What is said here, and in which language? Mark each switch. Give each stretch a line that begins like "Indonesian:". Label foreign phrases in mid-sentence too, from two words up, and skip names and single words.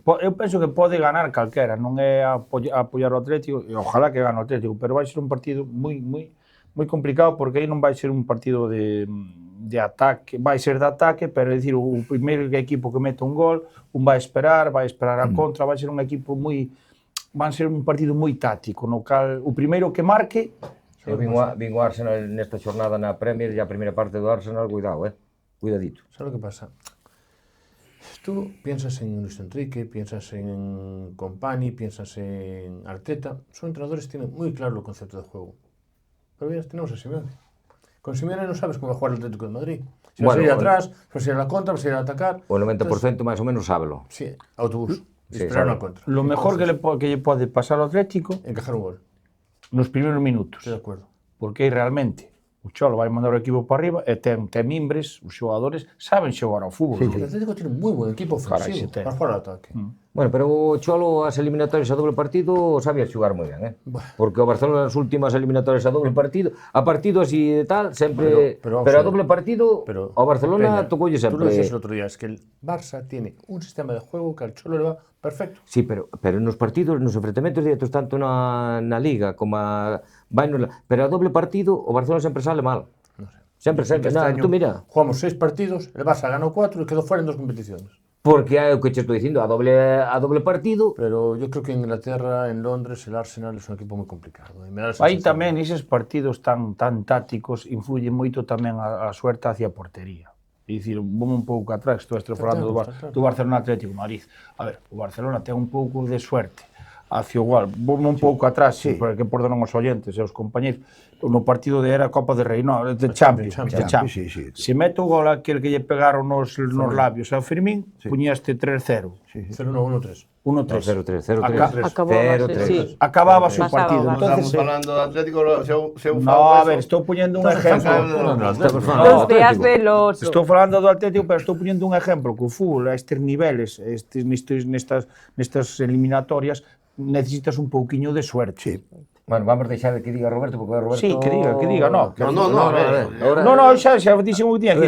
Galician: Eu penso que pode ganar calquera, non é apoiar o Atlético, e
Spanish: ojalá que gane
Galician: o Atlético, pero vai ser un partido moi complicado, porque aí non vai ser un partido de ataque, vai ser de ataque, pero é dicir, o primeiro equipo que mete un gol, vai esperar a contra, vai ser un equipo van ser un partido moi táctico, no cal o primeiro que marque. Eu vin o Arsenal nesta xornada na Premier e a primeira parte do Arsenal,
Spanish: cuidado, cuidadito. ¿Sabes lo que pasa? Tú piensas en Luis Enrique, piensas en Company, piensas en Arteta, son entrenadores que tienen muy claro el concepto de juego. Pero bien, tenemos a Simeone. Con Simeone no sabes cómo va a jugar el Atlético de Madrid. Si va a salir atrás, va a salir a la contra, va a salir a atacar.
Galician: O 90% máis ou menos sábelo.
Spanish: Sí, autobús. Sí, Esperar sabe. una contra. Lo mejor que
Galician: lle pode pasar ao Atlético
Spanish: Encajar un gol.
Galician: nos primeiros minutos.
Spanish: Estoy de acuerdo.
Galician: Porque aí realmente o Cholo vai mandar o equipo para arriba e ten mimbres, os xogadores saben xogar ao fútbol.
Spanish: El Atlético tiene un muy buen equipo ofensivo para jugar al ataque.
Galician: Bueno, pero o Cholo as eliminatorias a doble partido sabía xogar moi ben, Porque o Barcelona nas últimas eliminatorias a doble partido, a partido así de tal, sempre... Pero a doble partido, o Barcelona Peña, tocoulle sempre...
Spanish: Tú lo decías el otro día, es que el Barça tiene un sistema de juego que al Cholo le va perfecto. Sí,
Galician: pero nos partidos, nos enfrentamentos directos, tanto na Liga como pero a doble partido, o Barcelona sempre sale mal.
Spanish: No sé.
Galician: Sempre.
Spanish: Este año Tú mira. Jugamos 6 partidos, el Barça ganó 4 y quedó fuera en 2 competiciones.
Galician: Porque é o que che estou dicindo, a doble partido...
Spanish: Pero yo creo que en Inglaterra, en Londres, el Arsenal es un equipo muy complicado. Y me da la
Galician: Aí
Spanish: sensación-
Galician: tamén eses partidos tan tácticos influyen moito tamén a suerte hacia a portería. É dicir, vamos un pouco atrás, estou falando do Barcelona Atlético de Madrid. A ver, o Barcelona ten un pouco de suerte hacia o gol. Vamos un pouco atrás, porque perdonan os oyentes e os compañeros, no partido de era Copa de Rei, no, de Champions.
Spanish: Sí.
Galician: Se mete o gol aquel que lle pegaron nos labios a Fermín, puñaste 3-0. 0-1-1-3. 1-3. 0-3. Acababas o Pasaba partido. o Barça.
Spanish: Entonces,
Galician: Estamos falando de Atlético, se un no, a ver, estou poñendo un ejemplo.
Spanish: Los días del oso.
Galician: Estou falando do Atlético, pero estou poñendo un exemplo que o fútbol a estes niveles, nestas eliminatorias, necesitas un pouquiño de suerte.
Spanish: Sí.
Galician: Bueno, vamos deixar que diga Roberto, porque Roberto... Sí, que diga, no. No, a ver. No, xa dixen o que tiña que